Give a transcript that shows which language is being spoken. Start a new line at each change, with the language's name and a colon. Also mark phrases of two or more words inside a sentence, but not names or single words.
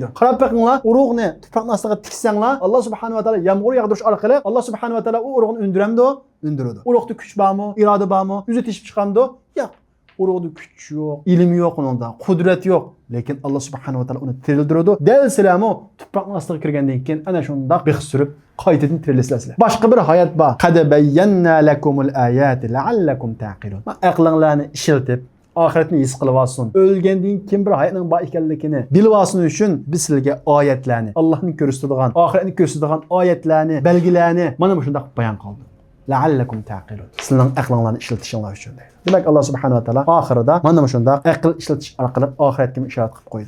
Uzbek: Qarab boqinglar, urug'ni tuproqning ostiga tiksanglar, Alloh
Arabic: سبحانه وتعالى
Uzbek: yağmur yağdirish orqali Alloh
Arabic: سبحانه وتعالى
Uzbek: u urug'ni undiramdi, undiradi. Urug'da kuch bormi, iroda bormi, o'zi teshib chiqamdi? Yo'q. Urug'da kuch yo'q, ilm yo'q unda, qudrat yo'q. Lekin Alloh
Arabic: سبحانه وتعالى
Uzbek: uni tirildiradi. Dal silamu tuproqning ostiga kirgandan keyin ana shundoq bix surib qaytadan tirilasizlar. Boshqa bir hayot bor.
Arabic: قد بينا لكم الآيات لعلكم تعقلون.
Uzbek: Aqlinglarni ishiltib, oxiratni his qilib olsin. O'lgandan keyin bir hayotning bor ekanligini bilib olsin uchun biz sizlarga oyatlarni, Allohning ko'rsatadigan, oxiratni ko'rsatadigan oyatlarni, belgilarni mana bu shundoq bayon qildi.
Arabic: لعلكم تعقلون.
Uzbek: Sizning aqlinglarni ishlatishinglar uchun deydi. Demak Alloh
Arabic: سبحانه وتعالى
Uzbek: oxirida mana shundoq aql ishlatish orqali oxiratga ishorat qilib qo'ydi.